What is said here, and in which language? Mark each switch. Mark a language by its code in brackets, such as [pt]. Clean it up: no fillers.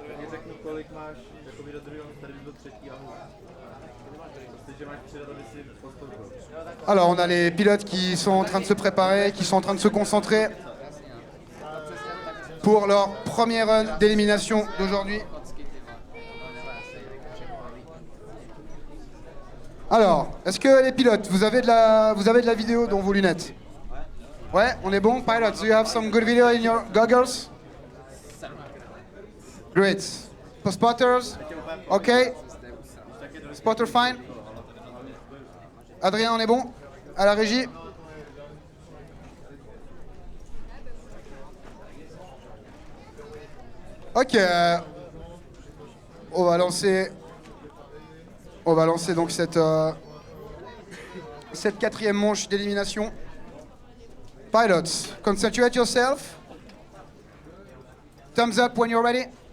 [cs] Řeknu, kolik máš jakoby do druhého, tady byl třetí a že máš přidat, aby si postoupil. [fr] Alors, on a les pilotes qui sont en train de se préparer, qui sont en train de se concentrer pour leur premier run d'élimination d'aujourd'hui. Alors, est-ce que les pilotes, vous avez de la vidéo dans vos lunettes? Ouais, on est bon, pilots. [en] Do you have some good video in your goggles? Great. For spotters? Okay. Spotter fine. Adrien, [fr] on est bon? À la régie? [en] Ok. [fr] On va lancer donc cette quatrième manche d'élimination. [en] Pilots, concentrate yourself. Thumbs up when you're ready.